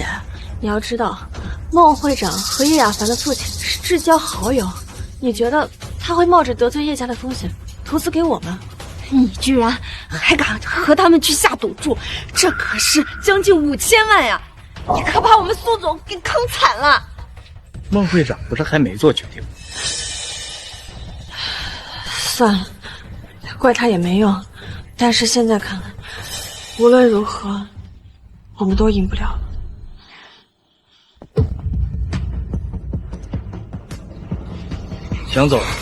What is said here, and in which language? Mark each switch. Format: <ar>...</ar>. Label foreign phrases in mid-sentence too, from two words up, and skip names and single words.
<zh>你要知道，孟會長和葉亞凡的父親是至交好友，你覺得他會冒着得罪葉家的風險投資給我們？你居然還敢和他們去下賭注，這可是將近5000萬呀！你可把我們蘇總給坑慘了。孟會長不是還沒做決定？算了，怪他也沒用。但是現在看來， 无論如何，我們都贏不了了。想走？</zh>